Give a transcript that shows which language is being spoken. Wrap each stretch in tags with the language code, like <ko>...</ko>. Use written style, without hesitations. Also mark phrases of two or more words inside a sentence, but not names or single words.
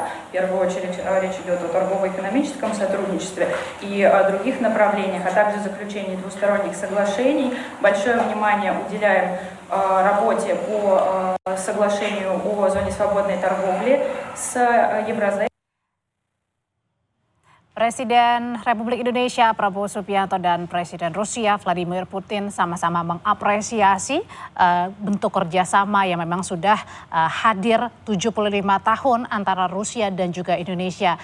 <ru>В первую очередь речь идет о торгово-экономическом сотрудничестве и о других направлениях, а также заключении двусторонних соглашений. Большое внимание уделяем работе по соглашению о зоне свободной торговли с Евразией.</ru> <id>Presiden Republik Indonesia Prabowo Subianto dan Presiden Rusia Vladimir Putin sama-sama mengapresiasi bentuk kerjasama yang memang sudah hadir 75 tahun antara Rusia dan juga Indonesia.</id>